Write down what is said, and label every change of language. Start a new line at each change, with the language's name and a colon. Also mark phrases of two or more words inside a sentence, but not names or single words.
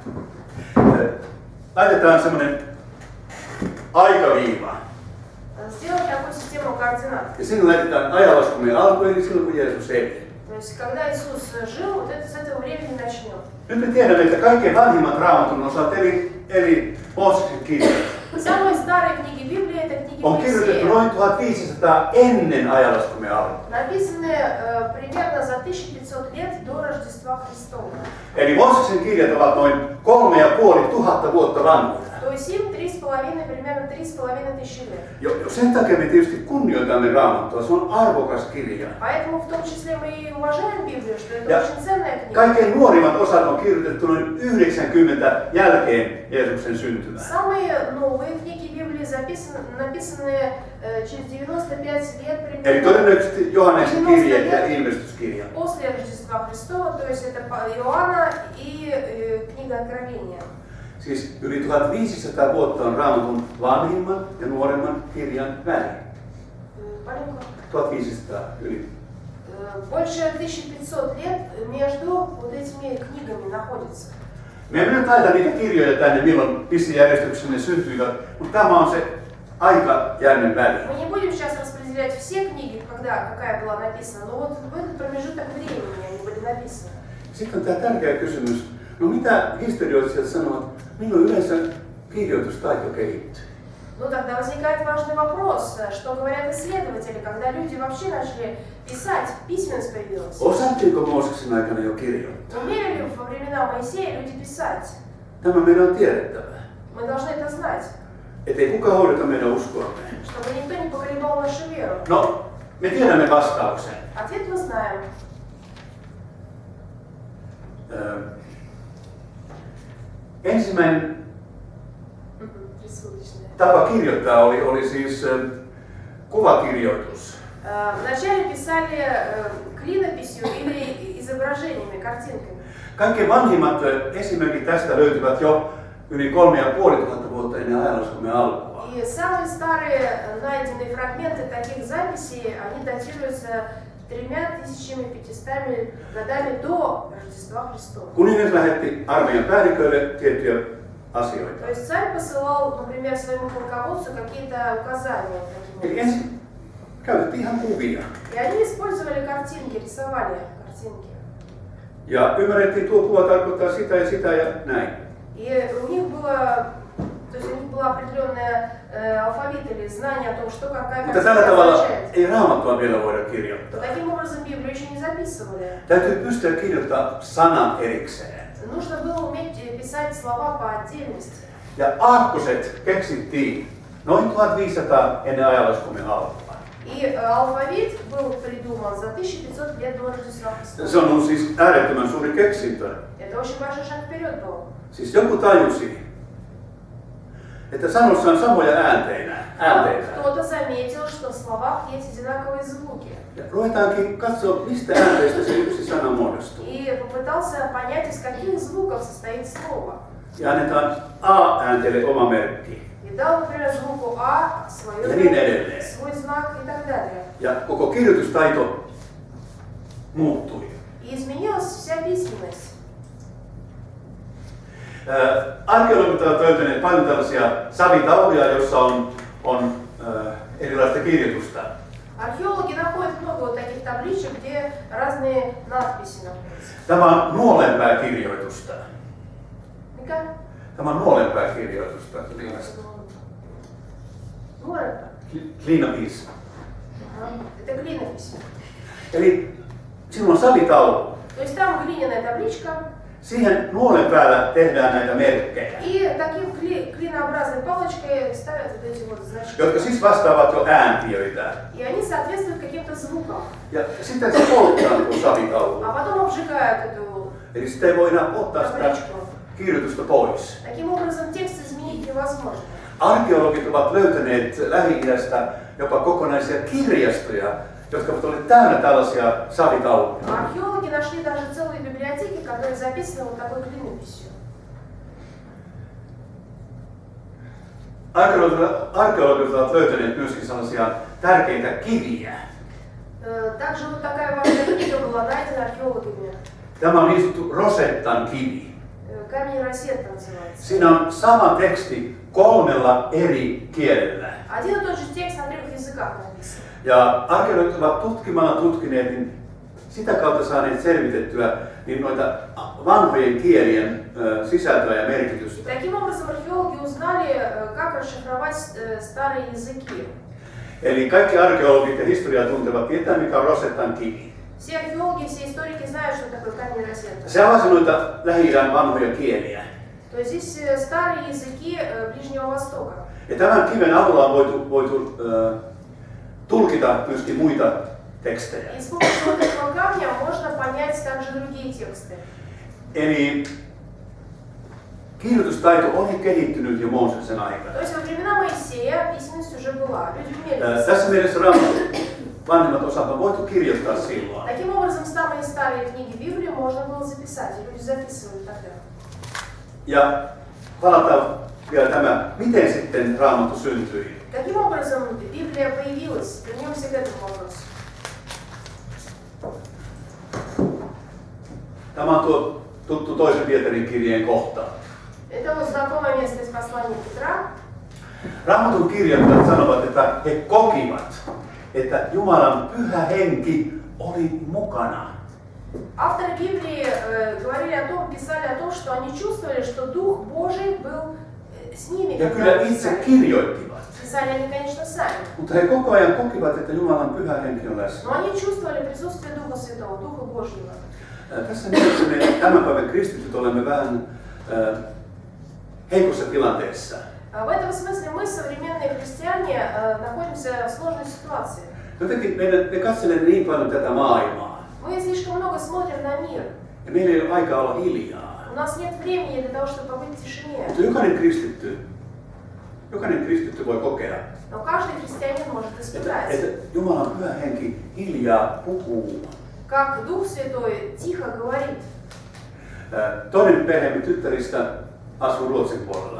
Finnish: Laitetaan semmoinen aikaviiva.
Russian: Сделать такую систему координат.
Finnish: Ja silloin laitetaan ajanlaskumme alku, eli silloin kun Jeesus eli.
Russian: То есть, когда Иисус жил, вот это с этого времени начнем.
Finnish: Nyt me tiedämme, että kaikkein vanhimmat Raamatun osat, eli Mooseksen kirjat,
Russian: Самые старые книги Библии это книги
Finnish: on kirjoitettu
Russian: Моисея.
Finnish: noin 1500 ennen ajanlaskumme alkua.
Russian: Написаны примерно за 1500 лет до Рождества Христова.
Finnish: Eli Mooseksen kirjat ovat noin 3500 vuotta vanhoja.
Russian: То есть им 3,5, примерно 3500 лет.
Finnish: Jo sen takia me tietysti kunnioitamme Raamattua, se on arvokas kirja.
Russian: Поэтому в том числе мы и уважаем Библию, что это
Finnish: Ja
Russian: очень ценная книга.
Finnish: kaikkein nuorimmat osat on kirjoitettu noin 90 jälkeen Jeesuksen syntymää.
Russian: Самые новые книги Библии написаны через 95 лет
Finnish: Eli
Russian: примерно
Finnish: todennäköisesti Johanneksen kirjeet ja ilmestyskirja.
Russian: после Рождества Христова, то есть это Иоанна и книга Откровения.
Finnish: Siis yli 1500 vuotta on Raamatun vanhimman ja nuoremman kirjan väli.
Russian: Маленько.
Finnish: 1500 yli.
Russian: Больше 1500 лет между вот этими книгами находится.
Finnish: Me emme nyt laita niitä kirjoja tänne, milloin missä järjestyksessä ne syntyivät, mutta tämä on se aikajänne väli.
Russian: Мы не будем сейчас распределять все книги, когда какая была написана, но вот в этот промежуток времени они были написаны.
Finnish: Sitten on tämä tärkeä kysymys. No mitä historioitsijat sanovat, milloin yleensä kirjoitustaito kehittyy?
Russian: Ну тогда возникает важный вопрос, что говорят исследователи, когда люди вообще начали писать, письменность появилась.
Finnish: Osattiinko Mooseksen aikana jo kirjoittaa?
Russian: Умели ли во времена Моисея люди писать?
Finnish: Tämä meidän on tiedettävä.
Russian: Мы должны это знать,
Finnish: Ettei kukaan hoideta meidän uskoamme.
Russian: чтобы никто не поколебал нашу веру.
Finnish: No, me tiedämme vastauksen.
Russian: Ответ мы знаем.
Finnish: Ensimmäinen
Russian: Рисуночная.
Finnish: tapa kirjoittaa oli siis kuvakirjoitus.
Russian: Вначале писали клинописью или изображениями, картинками.
Finnish: Kaikkein vanhimmat esimerkit tästä löytyvät jo yli 3500 vuotta ennen ajanlaskumme alkua.
Russian: И самые старые найденные фрагменты таких записей, они датируются 3500 годами до Рождества Христова.
Finnish: Kuningas lähetti armeijan päälliköille tiettyjä asioita.
Russian: То есть царь посылал, например, своему полководцу какие-то указания таким
Finnish: Eli
Russian: образом.
Finnish: ensin käytettiin ihan kuvia.
Russian: И они использовали картинки, рисовали картинки.
Finnish: Ja ymmärrettiin, tuo kuva tarkoittaa sitä ja sitä ja näin.
Russian: И у них было, то есть у них был определенный алфавит или знание о том, что какая
Finnish: Mutta tällä
Russian: картинка
Finnish: tavalla
Russian: означает.
Finnish: ei Raamattua vielä voida kirjoittaa.
Russian: Таким образом Библию еще не записывали.
Finnish: Täytyy pystyä kirjoittamaan sanat erikseen.
Russian: Нужно было уметь писать слова по отдельности.
Finnish: Ja aakkoset keksittiin noin 1500 ennen ajanlaskumme alkua.
Russian: И алфавит был придуман за 1500 лет до Рождества Христова.
Finnish: Se on ollut siis äärettömän suuri keksintö.
Russian: Это очень большой шаг вперед был.
Finnish: Siis joku tajusi, että sanossa on samoja äänteitä.
Russian: Кто-то заметил, что в словах есть одинаковые звуки.
Finnish: Ja ruvetaankin katsoa, mistä äänteistä se yksi sana muodostuu.
Russian: И попытался понять, из каких звуков состоит слово.
Finnish: Ja annetaan A-äänteelle oma merkki.
Russian: И дал, например, звуку А
Finnish: Ja niin edelleen.
Russian: свой знак и так далее.
Finnish: Ja koko kirjoitustaito muuttui.
Russian: И изменилась вся письменность.
Finnish: Arkeologit ovat löytäneet paljon tällaisia savitauluja, joissa on erilaista kirjoitusta.
Russian: Археологи находят много вот таких табличек, где разные надписи находятся.
Finnish: Tämä on nuolenpääkirjoitusta. Mikä? Tämä on nuolenpääkirjoitusta. Nuorenpää. Kliinapis.
Russian: Это клинопись.
Finnish: Eli sinulla on savitaulu.
Russian: То есть там глиняная табличка.
Finnish: Siihen nuolen päällä tehdään näitä merkkejä,
Russian: И таким клинообразной палочкой ставят вот эти вот значки.
Finnish: jotka siis vastaavat jo ääntiöitä.
Russian: И они соответствуют каким-то звукам.
Finnish: Ja sitten se polttaa tuon savitaulu.
Russian: А потом обжигают эту
Finnish: Eli sitä ei voi enää ottaa sitä
Russian: табличку.
Finnish: kirjoitusta pois.
Russian: Таким образом текст изменить невозможно.
Finnish: Arkeologit ovat löytäneet Lähi-idästä jopa kokonaisia kirjastoja, jotka ovat olleet täynnä tällaisia savitauluja.
Russian: Археологи нашли даже целые библиотеки, которые записаны вот такой клинописью.
Finnish: Arkeologit ovat löytäneet myöskin sellaisia tärkeitä kiviä.
Russian: Также вот такая важная книга была найдена археологами.
Finnish: Tämä on niin sanottu Rosettan kivi.
Russian: Камень Росетта называется.
Finnish: Siinä on sama teksti 3 eri kielellä.
Russian: Один и тот же текст на 3 языках написан.
Finnish: Ja arkeologit ovat tutkineet, niin sitä kautta saaneet selvitettyä niin noita vanhojen kielien sisältöä ja merkitystä.
Russian: Таким образом археологи узнали, как расшифровать старые языки.
Finnish: Eli kaikki arkeologit ja historiaa tuntevat tietää, mikä on Rosettan kivi.
Russian: Все археологи, все историки знают, что такое камень Росетта.
Finnish: Se avasi noita Lähi-idän vanhoja kieliä.
Russian: То есть здесь старые языки Ближнего Востока.
Finnish: Ja tämän kiven avulla on voitu tulkita myöskin muita tekstejä.
Russian: И с помощью вот этого камня можно понять также другие тексты.
Finnish: Eli kirjoitustaito oli kehittynyt jo Mooseksen aikana.
Russian: То есть во времена Моисея письменность уже была. Люди умели.
Finnish: Tässä mielessä Raamatun vanhemmat osat on voitu kirjoittaa silloin.
Russian: Таким образом, самые старые книги Библии можно было записать, и люди записывали тогда.
Finnish: Ja palataan vielä tämä, miten sitten Raamattu syntyi.
Russian: Каким образом Библия появилась? Вернемся к этому вопросу.
Finnish: Tämä on tuo tuttu toisen Pietarin kirjeen kohta.
Russian: Это вот знакомое место из послания Петра.
Finnish: Raamatun kirjoittajat sanovat, että he kokivat, että Jumalan pyhä henki oli mukana.
Russian: Авторы Библии писали о том, что они чувствовали, что Дух Божий был с ними.
Finnish: Ja kyllä itse kirjoittivat.
Russian: Писали они, конечно, сами.
Finnish: Mutta he koko ajan kokivat, että Jumalan pyhä henki on läsnä.
Russian: Но они чувствовали присутствие Духа Святого, Духа Божьего.
Finnish: Tässä mielessä me tämän päivän kristityt olemme vähän heikossa tilanteessa.
Russian: В этом смысле мы, современные христиане, находимся в сложной ситуации.
Finnish: Jotenkin me katselemme niin paljon tätä maailmaa.
Russian: Мы слишком много смотрим на мир.
Finnish: Ja meillä ei ole aikaa olla hiljaa.
Russian: У нас нет времени для того, чтобы побыть в тишине.
Finnish: Mutta jokainen kristitty voi kokea,
Russian: Но каждый христианин может испытать,
Finnish: että Jumalan pyhä henki hiljaa puhuu.
Russian: как Дух Святой тихо говорит.
Finnish: Toinen perheemme tyttäristä asuu Ruotsin puolella.